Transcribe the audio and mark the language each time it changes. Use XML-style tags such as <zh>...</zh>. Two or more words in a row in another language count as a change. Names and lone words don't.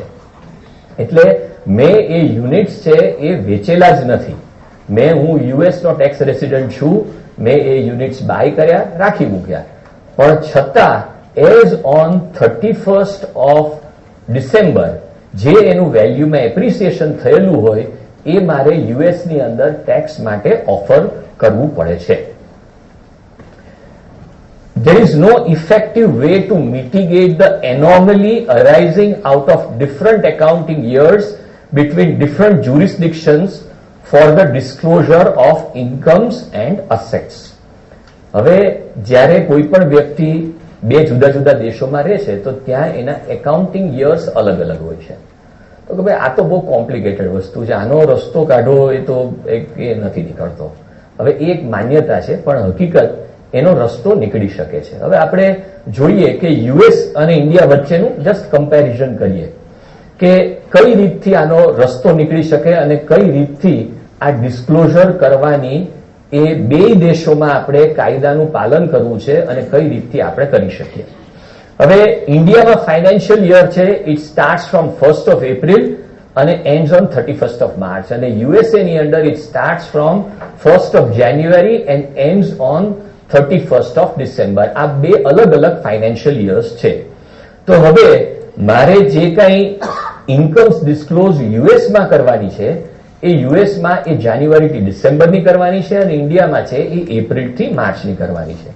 <gu>એટલે મેં એ યુનિટ્સ છે એ વેચેલા જ નથી, હું યુએસનો</gu> <en>tax resident</en> <gu>છું, મેં એ</gu> <en>units buy</en> <gu>કર્યા, રાખી મૂક્યા, પણ છતાં</gu> <en>as on 31st of December</en> <gu>જે એનું વેલ્યુમાં એપ્રિસિએશન થયેલું હોય એ મારે યુએસની અંદર ટેક્સ માટે ઓફર કરવું પડે છે.</gu> <en>There is no effective way to mitigate the anomaly arising out of different accounting years between different jurisdictions for the disclosure of incomes and assets.</en> <gu>હવે જ્યારે કોઈ પણ વ્યક્તિ બે જુદા જુદા દેશોમાં રહે છે તો ત્યાં એના</gu> <en>accounting years</en> <gu>અલગ અલગ હોય છે. તો કે ભાઈ આ તો બહુ કોમ્પ્લિકેટેડ વસ્તુ છે, આનો રસ્તો કાઢો એ તો એ નથી નીકળતો. હવે એ એક માન્યતા છે, પણ હકીકત એનો રસ્તો નીકળી શકે છે. હવે આપણે જોઈએ કે યુએસ અને ઇન્ડિયા વચ્ચેનું</gu> <en>just comparison</en> <gu>કરીએ કે કઈ રીતથી આનો રસ્તો નીકળી શકે અને કઈ રીતથી આ ડિસ્ક્લોઝર કરવાની એ બે દેશોમાં આપણે કાયદાનું પાલન કરવું છે અને કઈ રીતથી આપણે કરી શકીએ. હવે ઇન્ડિયામાં</gu> <en>financial year</en> <gu>છે</gu> <en>It starts from 1st of April</en> <gu>અને</gu> <en>ends on 31st of March,</en> <gu>અને યુએસએ ની અંદર</gu> <en>It starts from 1st of January and ends on 31st of December.</en> <gu>આ બે અલગ અલગ</gu> <en>financial years</en> <gu>છે. તો હવે મારે જે કંઈ</gu> <en>incomes disclose</en> <gu>યુએસમાં કરવાની છે એ યુએસમાં એ જાન્યુઆરીથી ડિસેમ્બરની કરવાની છે અને ઇન્ડિયામાં છે એ એપ્રિલથી માર્ચની કરવાની છે.</gu>